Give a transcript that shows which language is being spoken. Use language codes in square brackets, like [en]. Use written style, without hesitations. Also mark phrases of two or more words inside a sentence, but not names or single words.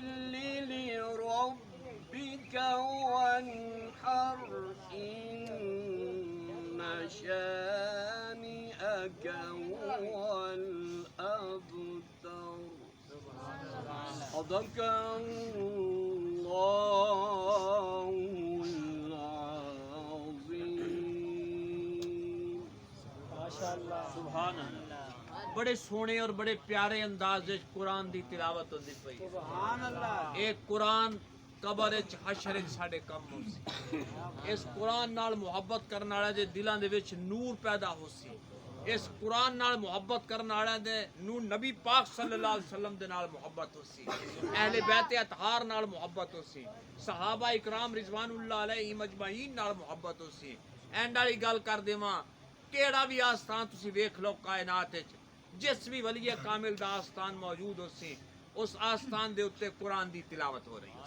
[ar] لربك وانحر إن شانئك هو الأبتر صدق الله العظيم ما شاء الله سبحان الله [pa] بڑے سونے اور بڑے پیارے انداز وچ قرآن دی تلاوت ہوندی پئی [ar] سبحان الله [pa] ایک قرآن قبر وچ حشر وچ ساڈے کم ہوسی اس قرآن نال محبت کرن والے دے دلاں دے وچ نور پیدا ہوسی اس قرآن نال محبت کرن والے دے نوں نبی پاک [ar] صلى الله عليه وسلم [pa] دے نال محبت ہوسی اہل بیت اطہار نال محبت ہوسی صحابہ اکرام [ar] رضوان الله عليهم أجمعين [pa] نال محبت ہوسی اینڈ والی گل کر دیواں کیہڑا بھی آستان تسی ویکھ لو کائنات وچ جس بھی ولی کامل دا آستان موجود ہوسی اس آستان دے اتے قرآن دی تلاوت ہو رہی ہے